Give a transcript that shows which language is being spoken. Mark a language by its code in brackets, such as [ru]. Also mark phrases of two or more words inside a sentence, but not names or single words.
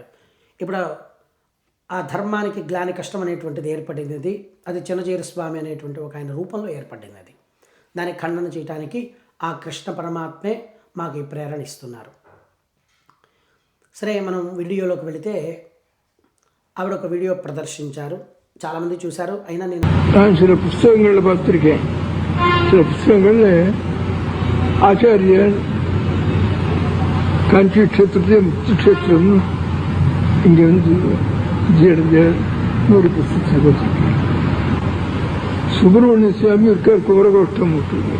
[te] ఇప్పుడు ఆ ధర్మానికి గ్లాని కష్టం అనేటువంటిది ఏర్పడినది, అది చిన్నజీయర్ స్వామి అనేటువంటి ఒక ఆయన రూపంలో ఏర్పడినది. దాన్ని ఖండన చేయడానికి ఆ కృష్ణ పరమాత్మే మాకు ఈ ప్రేరణ ఇస్తున్నారు. సరే, మనం వీడియోలోకి వెళితే, ఆవిడ ఒక వీడియో ప్రదర్శించారు, చాలామంది చూశారు. అయినా నేను [ta] சில புஸ்தகங்களில் பார்த்துருக்கேன். சில புஸ்தகங்களில் ஆச்சாரியர் காஞ்சி க்ஷேத்திரத்தையே முக்தி க்ஷேத்திரம் இங்கே வந்து ஒரு புஸ்தகத்தை பார்த்துருக்கேன். சுப்பிரமணிய சுவாமி இருக்கார், குமரகோஷ்டம் விட்டுருக்கார்.